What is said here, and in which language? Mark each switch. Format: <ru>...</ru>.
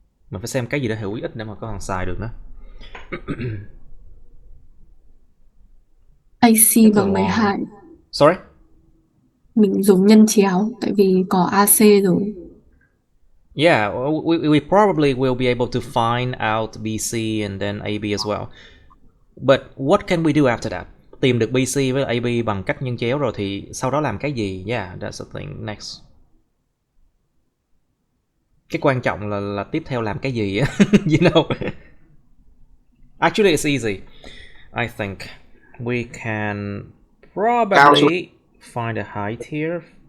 <vi>Mình phải xem cái gì đó hữu ích để mà có thằng xài được nữa. AC bằng thường 12.</vi> <en>Sorry?</en> <vi>Mình dùng nhân chéo tại vì có AC rồi.</vi> <en>Yeah, we probably will be able to find out BC and then AB as well. But what can we do after that?</en> <vi>Tìm được BC với AB bằng cách nhân chéo rồi thì sau đó làm cái gì?</vi> <en>Yeah, that's the thing next.</en> <vi>Cái quan trọng là tiếp theo làm cái gì á.</vi> <en>You know. Actually it's easy. I think we can probably find a height here.</en>